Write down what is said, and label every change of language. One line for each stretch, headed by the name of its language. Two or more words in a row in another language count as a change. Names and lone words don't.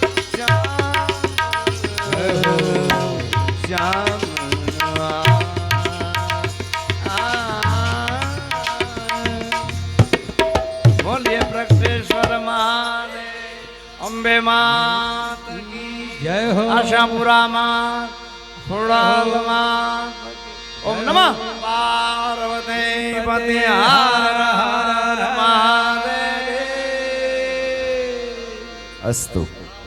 Hindi: श्याम श्याम बोलिए प्रगटेश्वर महादेव अंबे मात की जय हो आशापुरा मात खुड़ाल मात
Sanskrit: ओम नमः पार्वती पति
Hindi: हर हर महादेव अस्तु।